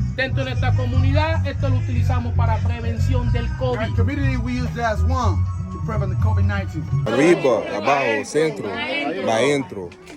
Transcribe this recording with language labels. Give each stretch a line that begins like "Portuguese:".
Spanish: Dentro de nuestra comunidad, esto lo utilizamos para prevención del
English: In our
Spanish: COVID.
English: community, we use that as one to prevent the COVID-19.
Spanish: Arriba, abajo, centro, para adentro.